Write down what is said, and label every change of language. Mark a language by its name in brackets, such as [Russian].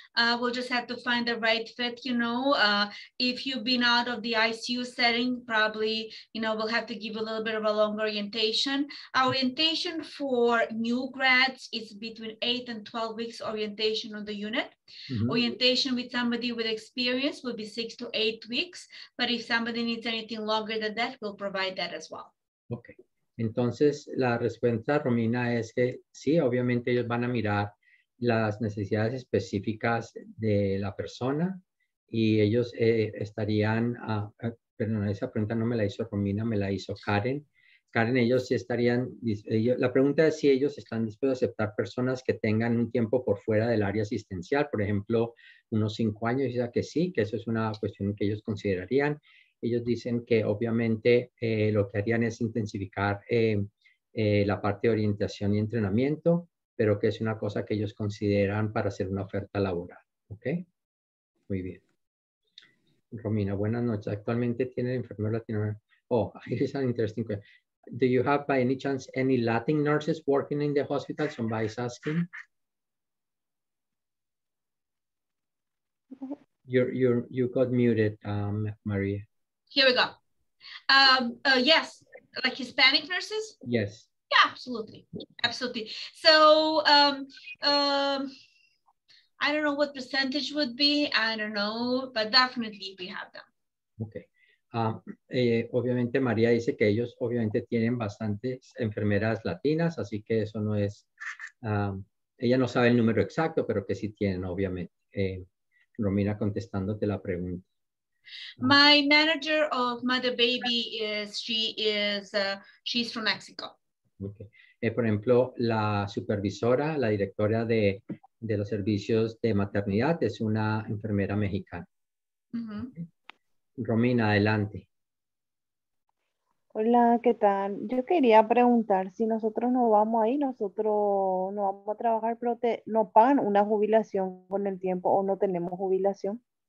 [English] We'll just have to find the right fit, you know. If you've been out of the ICU setting, probably, you know, we'll have to give a little bit of a longer orientation. Our orientation for new grads is between 8 and 12 weeks orientation on the unit. Mm-hmm. Orientation with somebody with experience would be 6 to 8 weeks. But if somebody needs anything longer than that, we'll provide that as well. Okay. [Spanish] Entonces, la respuesta, Romina, es que sí, obviamente ellos van a mirar las necesidades específicas de la persona y ellos estarían, perdón, esa pregunta no me la hizo Romina, me la hizo Karen. Karen, ellos sí estarían, la pregunta es si ellos están dispuestos a aceptar personas que tengan un tiempo por fuera del área asistencial, por ejemplo, unos 5 años, y dice que sí, que eso es una cuestión que ellos considerarían. Ellos dicen que obviamente lo que harían es intensificar la parte de orientación y entrenamiento, pero que es una cosa que ellos consideran para hacer una oferta laboral. ¿Ok? Muy bien. Romina, buenas noches. Actualmente tienen enfermeros latinoamericanos. [English] Oh, here's an interesting question. Do you have by any chance any Latin nurses working in the hospital? Somebody's asking. You got muted, Maria. Here we go. Yes, like Hispanic nurses? Yes. Yeah, absolutely. Absolutely. So I don't know what percentage would be. I don't know, but definitely we have them. Okay. [Spanish] Obviamente María dice que ellos obviamente tienen bastantes enfermeras latinas, así que eso no es Ella no sabe el número exacto, pero que sí tienen, obviamente. Romina, contestándote la pregunta. [English] My manager of Mother Baby she's from Mexico. Okay. [Spanish] Por ejemplo, la supervisora, la directora de los servicios de maternidad es una enfermera mexicana. Okay. Romina, adelante. Hola, ¿qué tal? Yo quería preguntar si nosotros no vamos ahí, nosotros no vamos a trabajar, pero ¿nos pagan una jubilación con el tiempo o no tenemos jubilación?